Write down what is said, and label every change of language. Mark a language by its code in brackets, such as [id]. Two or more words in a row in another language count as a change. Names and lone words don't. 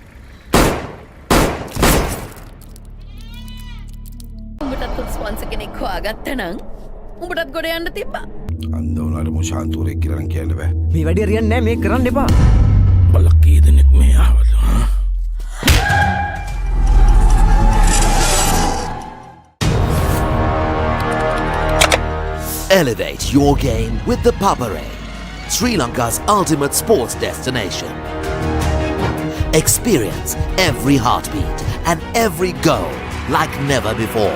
[si] උඹටත් ස්පොන්සර් කෙනෙක් හොයාගත්තා නම් උඹටත් ගොඩ යන්න තිබ්බා. අන්දෝනාට මුෂාන්තුරේ කියලා කියන්න බෑ. මේ වැඩේ හරියන්නේ නැහැ මේක කරන්න එපා. බලක් කී දෙනෙක් මේ ආවද? [en] Elevate your game with ThePapare, Sri Lanka's ultimate sports destination. Experience every heartbeat and every goal like never before.